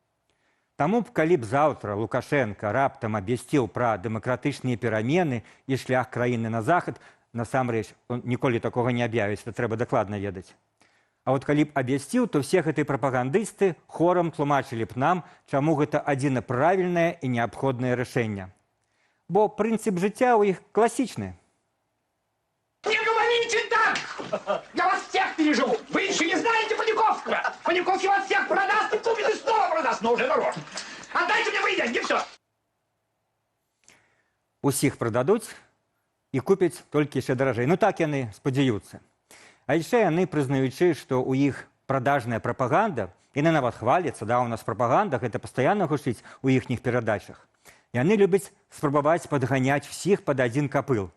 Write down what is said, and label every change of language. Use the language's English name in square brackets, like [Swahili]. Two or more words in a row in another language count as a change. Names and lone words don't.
[Belarusian] Таму б, калі б заўтра Лукашенко раптам абвясціў пра дэмакратычныя перамены і шлях краіны на захад, насамрэч, он ніколі такога не аб'явіць, это трэба дакладна ведаць. А от калі б абвясціў, то все гэтыя прапагандысты хорам тлумачылі б нам, чаму гэта адзіна правільнае і неабходнае рашэнне. Бо прынцып жыцця ў іх класічны. [Russian] Не говорите так! Я вас всех переживу! Вы еще не знаете Паниковского! Паниковский вас всех продаст и купит и снова продаст, но уже дороже. Отдайте мне мои деньги, все! [Belarusian] Усіх прададуць і купяць толькі яшчэ даражэй. Ну так яны спадзяюцца. А яшчэ яны прызнаючы, што ў іх прадажная прапаганда, яны нават хваляцца, да, у нас прапаганда, гэта пастаянна гучыць у іхніх перадачах. Яны любяць спрабаваць падганяць всіх пад адзін капыл.